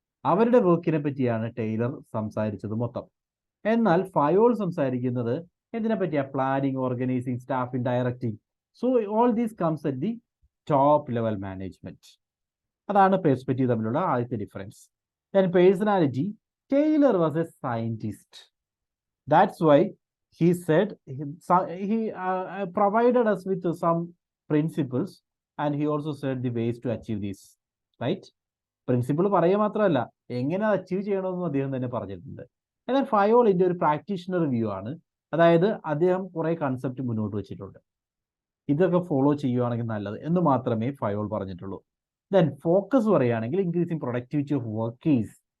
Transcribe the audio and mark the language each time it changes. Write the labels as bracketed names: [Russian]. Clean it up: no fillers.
[Malayalam] അവരുടെ വർക്കിനെ പറ്റിയാണ് ടൈലർ സംസാരിച്ചത് മൊത്തം. എന്നാൽ ഫയോൾ സംസാരിക്കുന്നത് എന്തിനെ പറ്റിയാ? [English] Planning, organising, staffing, directing. So all these comes at the top level management. [Malayalam] അതാണ് പെർസ്പെക്റ്റീവ് തമ്മിലുള്ള ആദ്യത്തെ difference. [English] Then personality. Taylor was a scientist. That's why he said he provided us with some principles, and he also said the ways to achieve this. Right? [Malayalam] Principle പറയുക മാത്രമല്ല, എങ്ങനെ achieve ചെയ്യണമെന്നും അദ്ദേഹം തന്നെ പറഞ്ഞിട്ടുണ്ട്. എന്നാൽ ഫയോളിന്റെ ഒരു പ്രാക്ടീഷണർ വ്യൂ ആണ്. അതായത് അദ്ദേഹം കുറെ കൺസെപ്റ്റ് മുന്നോട്ട് വെച്ചിട്ടുണ്ട്. ഇതൊക്കെ ഫോളോ ചെയ്യുവാണെങ്കിൽ നല്ലത് എന്ന് മാത്രമേ ഫയോൾ പറഞ്ഞിട്ടുള്ളൂ. [English] then focus [Malayalam] പറയുകയാണെങ്കിൽ [English] Increasing productivity of workers.